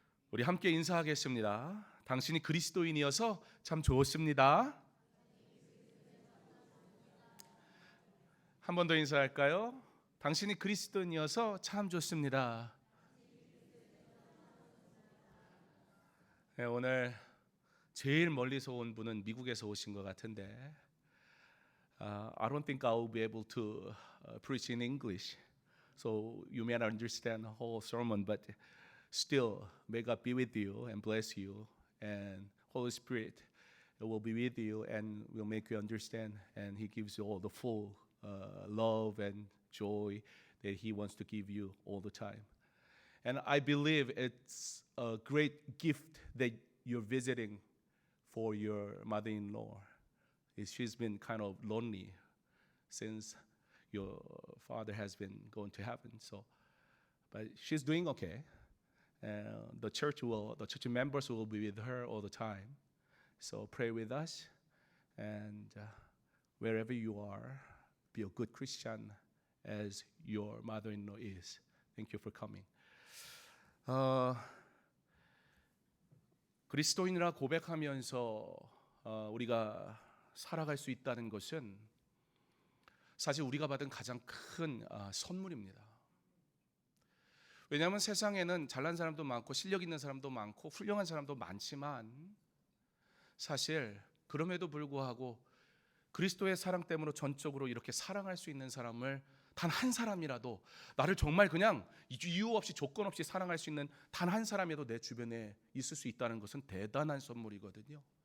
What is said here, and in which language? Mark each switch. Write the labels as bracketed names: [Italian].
[Korean] 우리 함께 인사하겠습니다. 당신이 그리스도인이어서 참 좋습니다. 한 번 더 인사할까요? 당신이 그리스도인이어서 참 좋습니다. [English] 네, 오늘 제일 멀리서 온 분은 미국에서 오신 것 같은데, I don't think I will be able to preach in English, so you may not understand the whole sermon, but still, may God be with you and bless you, and Holy Spirit will be with you and will make you understand, and He gives you all the full love and joy that He wants to give you all the time. And I believe it's a great gift that you're visiting for your mother-in-law. She's been kind of lonely since your father has been going to heaven. So, but she's doing okay. The church members will be with her all the time. So pray with us, and wherever you are, be a good Christian as your mother-in-law is. Thank you for coming. [Korean] 그리스도인이라 고백하면서 우리가 살아갈 수 있다는 것은 사실 우리가 받은 가장 큰 선물입니다. 왜냐하면 세상에는 잘난 사람도 많고 실력 있는 사람도 많고 훌륭한 사람도 많지만, 사실 그럼에도 불구하고 그리스도의 사랑 때문에 전적으로 이렇게 사랑할 수 있는 사람을 단 한 사람이라도, 나를 정말 그냥 이유 없이 조건 없이 사랑할 수 있는 단 한 사람이라도 내 주변에 있을 수 있다는 것은 대단한 선물이거든요.